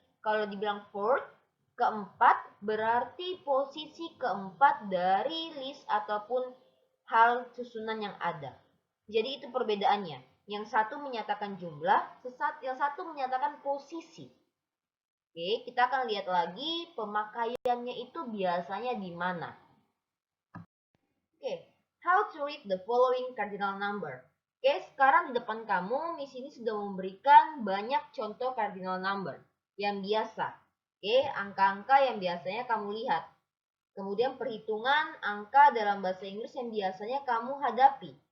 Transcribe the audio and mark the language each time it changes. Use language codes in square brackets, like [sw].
[id] Kalau dibilang fourth, keempat berarti posisi keempat dari list ataupun hal susunan yang ada. Jadi itu perbedaannya. Yang satu menyatakan jumlah, yang satu menyatakan posisi. Oke, kita akan lihat lagi pemakaiannya itu biasanya di mana. [en] Oke, how to read the following cardinal number. [id] Oke, sekarang di depan kamu, Miss ini sudah memberikan banyak contoh cardinal number yang biasa. Oke, angka-angka yang biasanya kamu lihat. Kemudian perhitungan angka dalam bahasa Inggris yang biasanya kamu hadapi.